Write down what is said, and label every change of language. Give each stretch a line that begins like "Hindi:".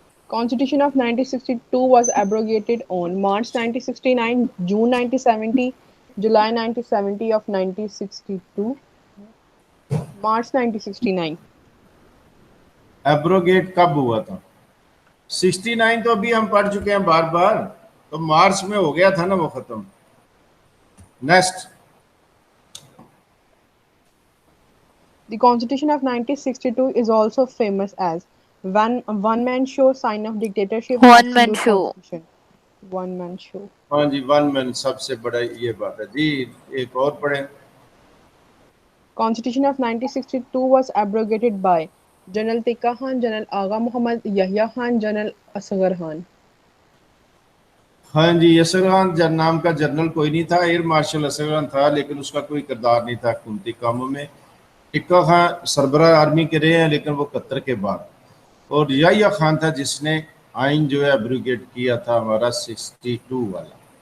English: Constitution of 1962 was abrogated on March 1969, June 1970, July 1970 of 1962, March 1969.
Urdu: Abrogate کب ہوا تھا؟ 69 تو ابھی ہم پڑھ چکے ہیں بار بار, تو مارچ میں ہو گیا تھا نا وہ ختم. Next.
English: The Constitution of 1962 is also famous as one man show, sign of dictatorship, One man absolute show. constitution. One man show.
Urdu: ہاں جی, ون مین سب سے بڑا یہ بات ہے. جی ایک اور پڑھیں.
English: Constitution of 1962 was abrogated by General Tikka Khan, General Agha Muhammad Yahya Khan, General Asghar Khan.
Urdu: ہاں جی، اسغر خان نام کا جنرل کوئی نہیں تھا، ایئر مارشل اسغر خان تھا، لیکن اس کا کوئی کردار نہیں تھا حکومتی کاموں میں. ٹکا خان سربراہ آرمی کے رہے ہیں لیکن وہ 71 کے بعد. اور یحییٰ خان تھا جس نے آئین جو ہے ایبروگیٹ کیا تھا ہمارا 62 والا.